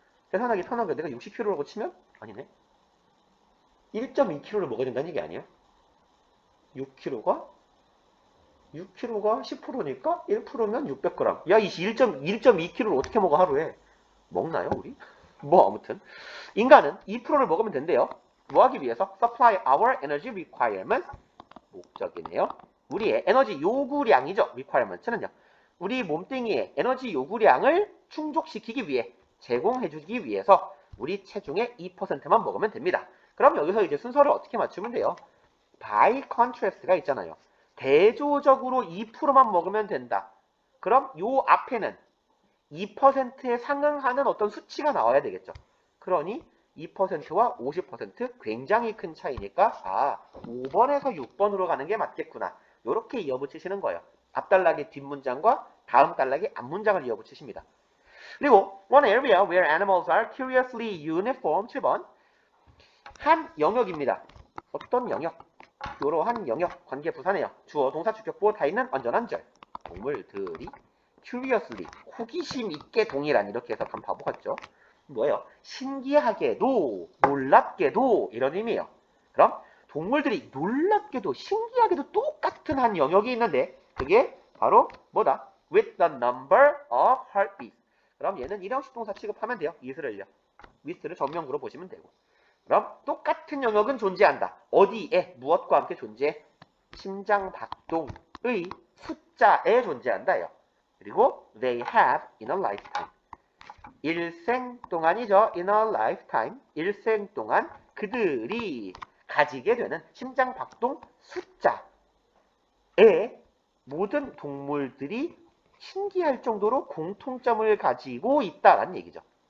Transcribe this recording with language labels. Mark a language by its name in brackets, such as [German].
[Korean] 계산하기 편하게 내가 60kg라고 치면? 아니네. 1.2kg를 먹어야 된다는 얘기 아니야? 6kg가 10%니까 1%면 600g. 야, 이 1.2kg를 어떻게 먹어 하루에? 먹나요, 우리? 뭐 아무튼 인간은 2%를 먹으면 된대요. 뭐 하기 위해서? [English] Supply our energy requirements. [Korean] 목적이네요. 우리의 에너지 요구량이죠. requirements는요. 우리 몸뚱이의 에너지 요구량을 충족시키기 위해, 제공해주기 위해서 우리 체중의 2%만 먹으면 됩니다. 그럼 여기서 이제 순서를 어떻게 맞추면 돼요? [English] by contrast [Korean] 가 있잖아요. 대조적으로 2%만 먹으면 된다. 그럼 요 앞에는 2%에 상응하는 어떤 수치가 나와야 되겠죠. 그러니 2%와 50% 굉장히 큰 차이니까 5번에서 6번으로 가는 게 맞겠구나. 이렇게 이어붙이시는 거예요. 앞단락의 뒷문장과 다음 단락의 앞문장을 이어붙이십니다. [English] 그리고 one area where animals are curiously uniform [Korean] 7번 한 영역입니다. 어떤 영역? 이러한 영역, 관계 부사네요. 주어, 동사, 주격, 보어 다 있는 완전한 절. 동물들이 curiously, 호기심 있게 동일한 이렇게 해서 간 바보 같죠? 뭐예요? 신기하게도, 놀랍게도 이런 의미예요. 그럼 동물들이 놀랍게도, 신기하게도 똑같은 한 영역이 있는데 그게 바로 뭐다? [English] With the number of heartbeats. [Korean] 그럼 얘는 일형식 동사 취급하면 돼요. with를요. with를 전명구로 보시면 되고. 그럼 똑같은 영역은 존재한다. 어디에? 무엇과 함께 존재해? 심장 박동의 숫자에 존재한다요. [English] 그리고 they have in a lifetime. [Korean] 일생 동안이죠. [English] in a lifetime. [Korean] 일생 동안 그들이 가지게 되는 심장 박동 숫자에 모든 동물들이 신기할 정도로 공통점을 가지고 있다라는 얘기죠.